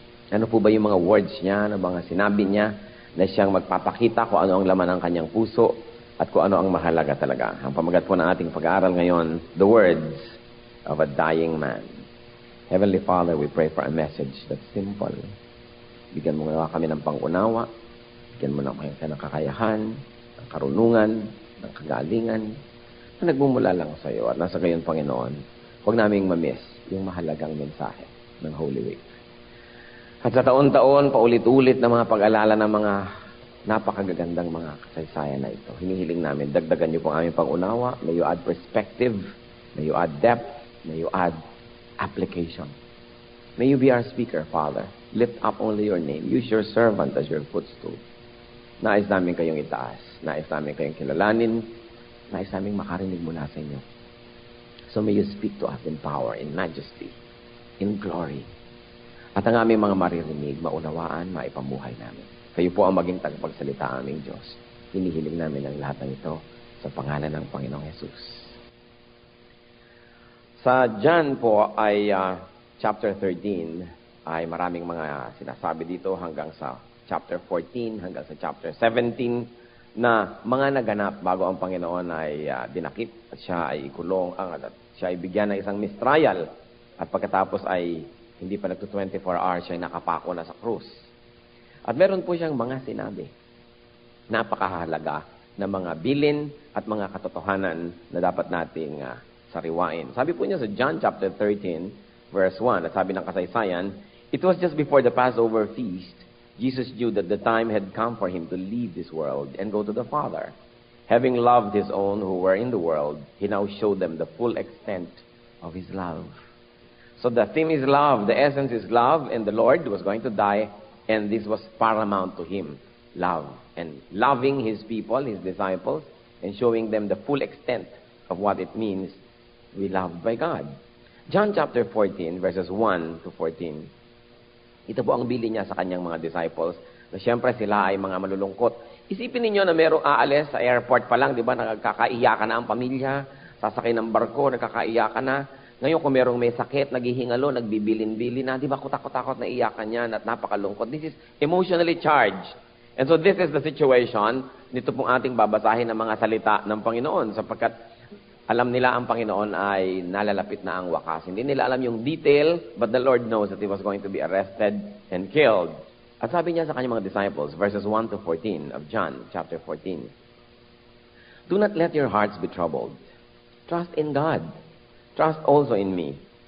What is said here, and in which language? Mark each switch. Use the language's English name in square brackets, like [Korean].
[Filipino] Ano po ba yung mga words niya, ano mga sinabi niya na siyang magpapakita kung ano ang laman ng kanyang puso at kung ano ang mahalaga talaga. Ang pamagat po ng ating pag-aaral ngayon, [English] the words of a dying man. Heavenly Father, we pray for a message that's simple. [Filipino] Bigyan mo nga kami ng pangunawa, bigyan mo na kami ng kakayahan, ng karunungan, ng kagalingan, na nagmumula lang sa iyo. At nasa gayon, Panginoon, huwag naming mamiss yung mahalagang mensahe ng Holy Week. At sa taon-taon, paulit-ulit na mga pag-alala ng mga napakagagandang mga kasaysayan na ito. Hinihiling namin, dagdagan niyo po ang aming pangunawa. [English] May you add perspective, may you add depth, may you add application. May you be our speaker, Father. Lift up only your name. Use your servant as your footstool. [Filipino] Nais namin kayong itaas. Nais namin kayong kilalanin. Nais namin makarinig mula sa inyo. [English] So may you speak to us in power, in majesty, in glory. [Filipino] At ang aming mga maririnig, maunawaan, maipamuhay namin. Kayo po ang maging tagapagsalita aming Diyos. Hinihiling namin ang lahat ng ito sa pangalan ng Panginoong Jesus. Sa John po ay chapter 13 ay maraming mga sinasabi dito hanggang sa chapter 14, hanggang sa chapter 17 na mga naganap bago ang Panginoon ay dinakip at siya ay ikulong, at siya ay bigyan ng isang mistrial at pagkatapos ay hindi pa nagto 24 hours siya ay nakapako na sa krus. At meron po siyang mga sinabi. Napakahalaga na mga bilin at mga katotohanan na dapat nating sariwain. Sabi po niya sa John chapter 13, verse 1, at sabi ng kasaysayan, [English] it was just before the Passover feast, Jesus knew that the time had come for him to leave this world and go to the Father. Having loved his own who were in the world, he now showed them the full extent of his love. So the theme is love, the essence is love, and the Lord was going to die, and this was paramount to him, love. And loving his people, his disciples, and showing them the full extent of what it means we loved by God. John chapter 14, verses 1 to 14. [Filipino] Ito po ang bili niya sa kanyang mga disciples, na siyempre sila ay mga malulungkot. Isipin ninyo na merong aalis sa airport pa lang, di ba, nagkakaiyakan na ang pamilya, sasakay ng barko, nagkakaiyakan na. Ngayon kung merong may sakit, naghihingalo, nagbibilin-bilin na, di ba, kutakot-takot na iyakan niya at napakalungkot. [English] This is emotionally charged. And so this is the situation, [Filipino] nito pong ating babasahin ng mga salita ng Panginoon, sapagkat alam nila ang Panginoon ay nalalapit na ang wakas. Hindi nila alam yung detail, [English] but the Lord knows that he was going to be arrested and killed. [Filipino] At sabi niya sa kanyang mga disciples, [English] verses 1 to 14 of John chapter 14, do not let your hearts be troubled. Trust in God. Trust also in me.